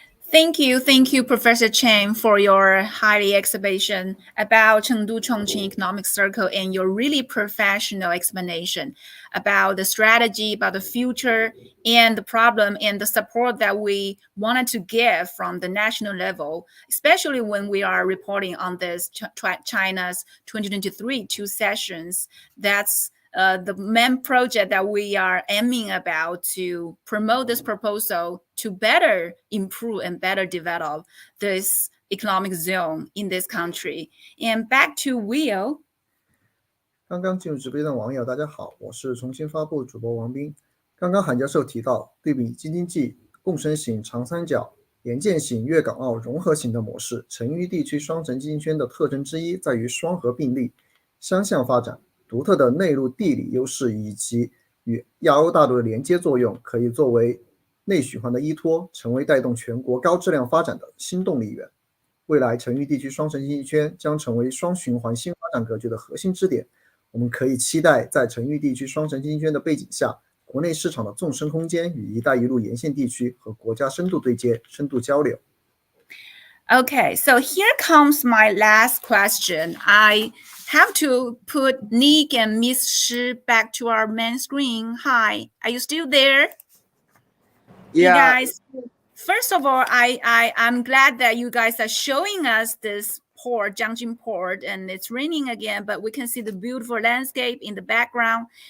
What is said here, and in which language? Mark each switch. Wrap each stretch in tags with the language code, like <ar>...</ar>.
<en>Thank you, Professor Chen, for your highly exhibition about Chengdu-Chongqing Economic Circle and your really professional explanation about the strategy, about the future, and the problem, and the support that we wanted to give from the national level, especially when we are reporting on this China's 2023 two sessions. That's the main project that we are aiming about to promote this proposal to better improve and better develop this economic zone in this country. And back to Will.</en> <zh>刚刚进入直播间的网友，大家好，我是重新发布主播王斌。刚刚韩教授提到，对比京津冀、共生型、长三角、沿线型、粤港澳融合型的模式，成渝地区双城经济圈的特征之一在于双核并立、相向发展。独特的内陆地理优势以及与亚欧大陆的连接作用，可以作为内循环的依托，成为带动全国高质量发展的新动力源。未来成渝地区双城经济圈将成为双循环新发展格局的核心支点。我们可以期待在成渝地区双城经济圈的背景下，国内市场的纵深空间与一带一路沿线地区和国家深度对接、深度交流。</zh> <en>Okay, so here comes my last question. I have to put Nick and Miss Shi back to our main screen. Hi, are you still there? Yeah. You guys, first of all, I'm glad that you guys are showing us this port, Jiangxin port, and it's raining again, but we can see the beautiful landscape in the background.</en>